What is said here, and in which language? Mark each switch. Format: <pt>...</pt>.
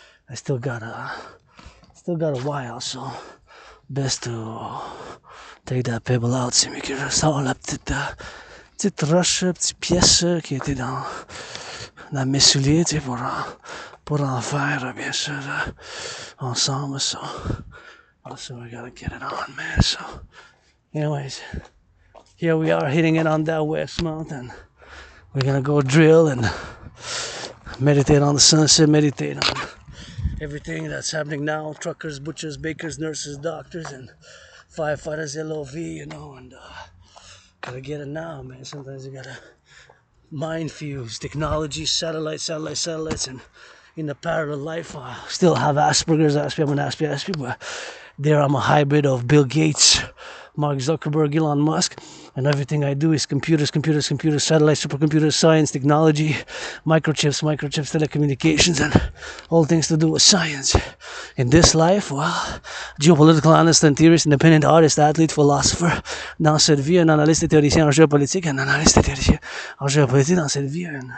<en>I still got a while, so best to take that pebble out.</en> <fr>C'est mieux que je sors la petite roche, petite pièce qui était dans mes souliers, tu sais, pour en faire, bien sûr, ensemble,</fr> <en>so we gotta get it on, man. So anyways, here we are hitting it on that west mountain. We're gonna go drill and meditate on the sunset, meditate on everything that's happening now. Truckers, butchers, bakers, nurses, doctors, and firefighters, LOV, you know, and gotta get it now, man. Sometimes you gotta mind fuse technology, satellites, and in the parallel life, I still have Asperger's. I'm an Asperger's, but there I'm a hybrid of Bill Gates, Mark Zuckerberg, Elon Musk, and everything I do is computers, satellites, supercomputers, science, technology, microchips, telecommunications, and all things to do with science. In this life, well, geopolitical analyst and theorist, independent artist, athlete, philosopher.</en> <fr>Dans cette vie, un analyste et théoricien en géopolitique, un analyste et théoricien en géopolitique dans cette vie,</fr>